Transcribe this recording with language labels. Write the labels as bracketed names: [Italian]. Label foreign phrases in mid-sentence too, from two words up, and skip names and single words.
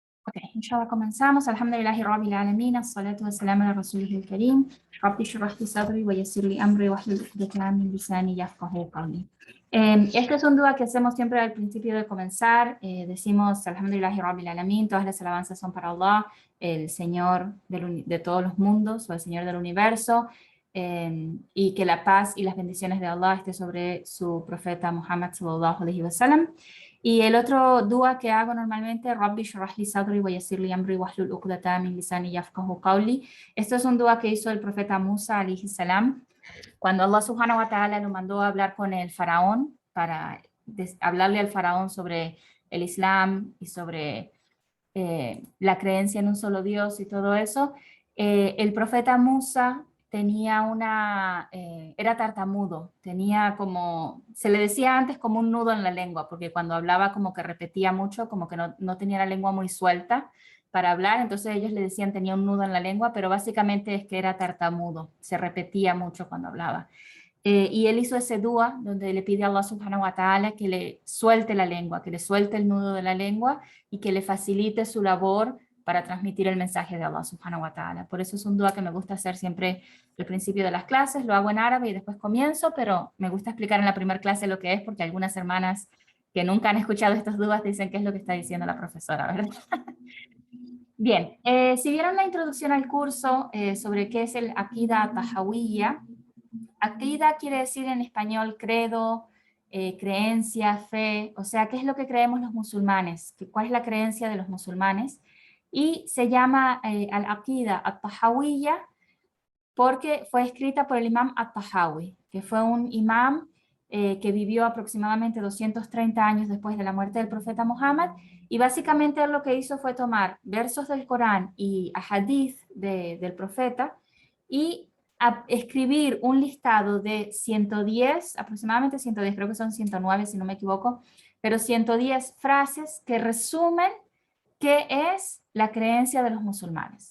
[Arabic] Ok, inshallah comenzamos. الحمد لله رب العالمين، الصلاة والسلام على رسوله الكريم. رب اشرح لي صدري ويسر لي أمري واحلل عقدة من لساني يفقهوا قولي. [Spanish] Este es un dua que hacemos siempre al principio de comenzar. Decimos [Arabic] الحمد لله رب العالمين, [Spanish] todas las alabanzas son para Allah, el Señor de todos los mundos, o el Señor del universo, y que la paz y las bendiciones de Allah esté sobre su profeta Muhammad [Arabic] صلى الله عليه وسلم. [Spanish] Y el otro dua que hago normalmente, [Arabic] رب اشرح لي صدري ويسر لي أمري واحلل عقدة من لساني يفقهوا قولي. [Spanish] Esto es un dua que hizo el profeta Musa [Arabic] عليه السلام [Spanish] cuando Allah [Arabic] سبحانه وتعالى [Spanish] lo mandó a hablar con el faraón para hablarle al faraón sobre el Islam y sobre la creencia en un solo Dios y todo eso. El profeta Musa era tartamudo, tenía como, se le decía antes como un nudo en la lengua, porque cuando hablaba como que repetía mucho, como que no tenía la lengua muy suelta para hablar, entonces ellos le decían tenía un nudo en la lengua, pero básicamente es que era tartamudo, se repetía mucho cuando hablaba. Y él hizo ese dua donde le pide a Allah [Arabic] سبحانه وتعالى [Spanish] que le suelte la lengua, que le suelte el nudo de la lengua y que le facilite su labor para transmitir el mensaje de Allah [Arabic] سبحانه وتعالى. [Spanish] Por eso es un dua que me gusta hacer siempre al principio de las clases, lo hago en árabe y después comienzo, pero me gusta explicar en la primera clase lo que es, porque algunas hermanas que nunca han escuchado estos duas dicen qué es lo que está diciendo la profesora, ¿verdad? Bien, si vieron la introducción al curso sobre qué es el Aqida Tahawiyya, Aqida quiere decir en español credo, creencia, fe, o sea, ¿qué es lo que creemos los musulmanes? ¿Cuál es la creencia de los musulmanes? Y se llama al-Aqida at-Tahawiyya porque fue escrita por el imam at-Tahawi, que fue un imam que vivió aproximadamente 230 años después de la muerte del profeta Muhammad, y básicamente él lo que hizo fue tomar versos del Corán y ahadith del profeta y escribir un listado de 110, aproximadamente 110, creo que son 109 si no me equivoco, pero 110 frases que resumen qué es la creencia de los musulmanes.